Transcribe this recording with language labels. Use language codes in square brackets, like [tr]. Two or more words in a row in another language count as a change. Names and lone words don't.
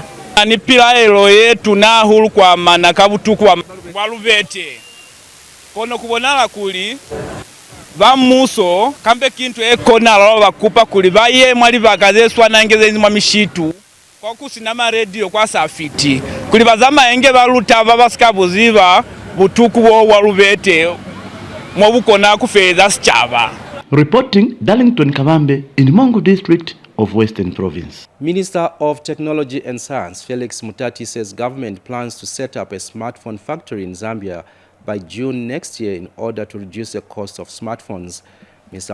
[loz] ni pila elo yetu na hulu kwa mana kabutuku wa luvete kono kubonala kuli bamuso kambe kintu ekona lalo bakupa kuli baye mwali bakazeswa nangeze mwa mishitu kwa kusinama radio kwa safiti kuli bazama enge baluta babasikabu ziba butuku wa luvete mwabukona kufeza sichaba. [en] Reporting Darlington Kabambe in Mongo district of Western Province. Minister of Technology and Science Felix Mutati says government plans to set up a smartphone factory in Zambia by June next year in order to reduce the cost of smartphones. Mr.